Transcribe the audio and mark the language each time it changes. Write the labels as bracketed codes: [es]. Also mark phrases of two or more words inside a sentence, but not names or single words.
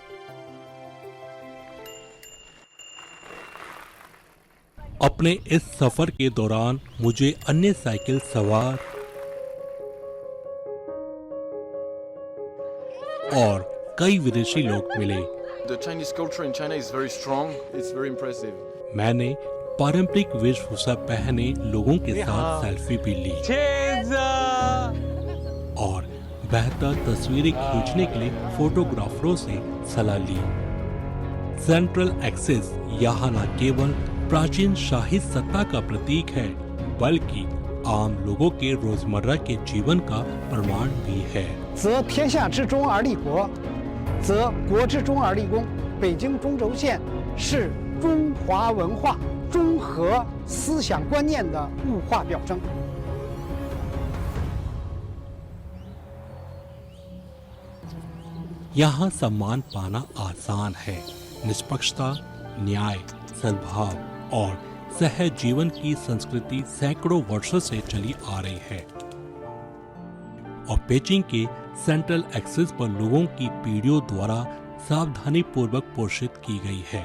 [hi] अपने इस सफर के दौरान मुझे अन्य साइकिल सवार और कई विदेशी लोग मिले। [en] The Chinese culture in China is very strong. It's very impressive. [hi] मैंने पारंपरिक वेशभूषा पहने लोगों के साथ सेल्फी भी ली और बेहतर तस्वीरें खींचने के लिए फोटोग्राफरों से सलाह ली। [en] central axis [hi] यहाँ न केवल प्राचीन शाही सत्ता का प्रतीक है, बल्कि आम लोगों के रोजमर्रा के जीवन का प्रमाण भी है। [zh] 则天下之中而立国，则国之中而立公。北京中轴线是中华文化、中和思想观念的物化表征。 [hi] यहाँ सम्मान पाना आसान है। निष्पक्षता, न्याय, सद्भाव और सहज जीवन की संस्कृति सैकड़ों वर्षों से चली आ रही है और पेचिंग के [en] central axis [hi] पर लोगों की पीढ़ियों द्वारा सावधानी पूर्वक पोषित की गई है।